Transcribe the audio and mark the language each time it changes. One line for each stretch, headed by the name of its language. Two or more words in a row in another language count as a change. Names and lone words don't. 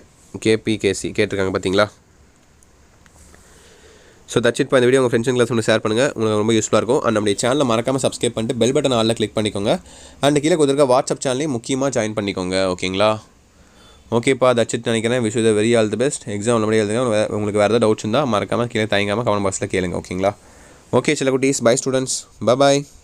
Tamil: கேபிகேசி கேட்டிருக்காங்க பார்த்தீங்களா?
English: so that's it
Tamil: பா. இந்த வீடியோ உங்கள்
English: friends and class
Tamil: மட்டும் ஷேர் பண்ணுங்கள். உங்களுக்கு ரொம்ப யூஸ்ஃபுல்லாக இருக்கும். அண்ட் நம்மளுடைய சேனலில் மறக்காமல் சப்ஸ்கிரைப் பண்ணிட்டு
English: bell button
Tamil: ஆலில் கிளிக் பண்ணிக்கோங்க. அண்ட் கீழே கொடுத்துருக்க வாட்ஸ்அப் சேனலையும் முக்கியமாக ஜாயின் பண்ணிக்கோங்க. ஓகேங்களா? ஓகேப்பா,
English: that's it
Tamil: நினைக்கிறேன்.
English: wish you the very all the best.
Tamil: எக்ஸாம் நல்லபடியாக எழுதுங்க. உங்களுக்கு வேறு ஏதாவது டவுட்ஸ் இருந்தால் மறக்காமல் கீழே தயங்காமல்
English: comment box
Tamil: கேளுங்க. ஓகேங்களா?
English: Okay, Chella Kutis. Bye, students. Bye-bye.